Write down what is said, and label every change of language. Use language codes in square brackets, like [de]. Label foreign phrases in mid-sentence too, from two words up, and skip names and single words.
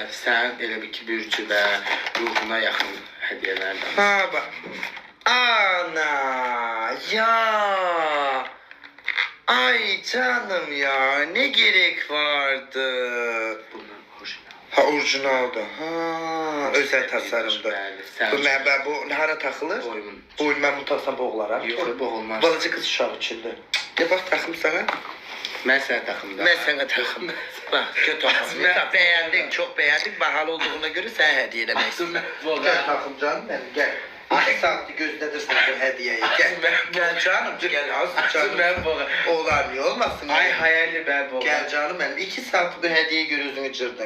[tr] Sen elə bir ki bürcü ve ruhuna yakın hediyelerden. Bak. Ana ya. Ay canım ya ne gerek vardı. Bunlar orijinal. Ha orijinaldı. Özel tasarımda. [az] Bəli, sən Bu mən bu hara taxılır? Boyun. Boyun mən bu taxsam boğularam. Yox, boğulmaz. Balaca qız uşağı içində. Ya bax taxım sana. Mən sənə taxımda. Mən sənə taxım. Bax, göt taxım. [tr] Beğendin, çok beğendik. [az] Bahalı olduğuna göre sen hediye eləmək istəyirsən. Gel taxım canım benim, gel. Ay saatli gözlədirsən bu hediyeyi. [tr] Gel canım, gel az canım. Ben boğa. [az] Olar niye olmasın? [tr] Ay hayali ben boğa. Gel canım benim. [az] 2 saat bu hediyeyi gözünü cırdın.